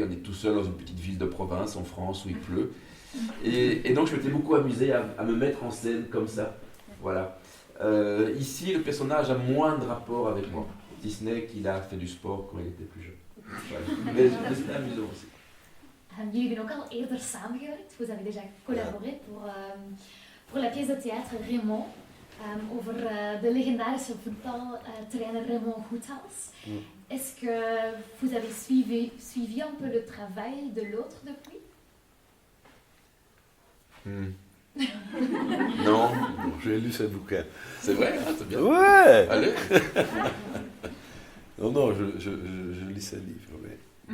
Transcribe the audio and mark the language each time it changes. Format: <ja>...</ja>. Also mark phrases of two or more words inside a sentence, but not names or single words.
<fr>On est tout seul dans une petite ville de province en France où il pleut. Et donc je m'étais beaucoup amusé à me mettre en scène comme ça. Voilà. Ici, le personnage a moins de rapport avec moi, si ce n'est qu'il a fait du sport quand il était plus jeune. Voilà. Mais c'était amusant aussi.</fr> <nl>Jullie hebben ook al eerder samengewerkt.</nl> <fr>Vous avez déjà collaboré pour la pièce de théâtre Raymond.</fr> <nl>Over de legendarische voetbaltrainer Raymond Goethals.</nl> <fr>Est-ce que vous avez suivi un peu le travail de l'autre depuis? Non. J'ai lu ses bouquins. C'est vrai, hein, c'est bien. Ouais. Allez. Non, je lis ses livres, oui.</fr>